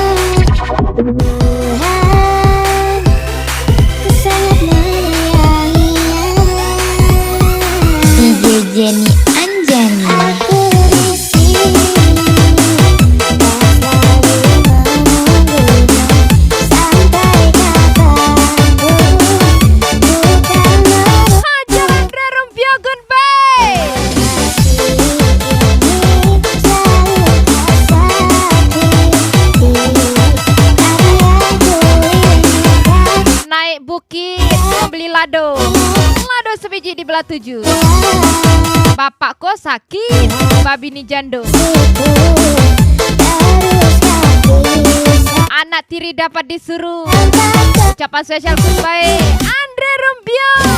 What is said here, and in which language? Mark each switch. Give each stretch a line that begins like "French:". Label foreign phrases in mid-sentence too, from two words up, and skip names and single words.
Indonesian: Jenny Anjani. Aku di sini tak selalu menunggunya sampai kapanpun. Bukan Jalan Andre Rumpio, goodbye.
Minangkabau: Naik bukit membeli lado. Lado sebiji dibelah 7. Bapak kok sakit, babi ni jando. Anak tiri dapat disuruh.
Indonesian: Ucapan spesial goodbye Andre Rumpio.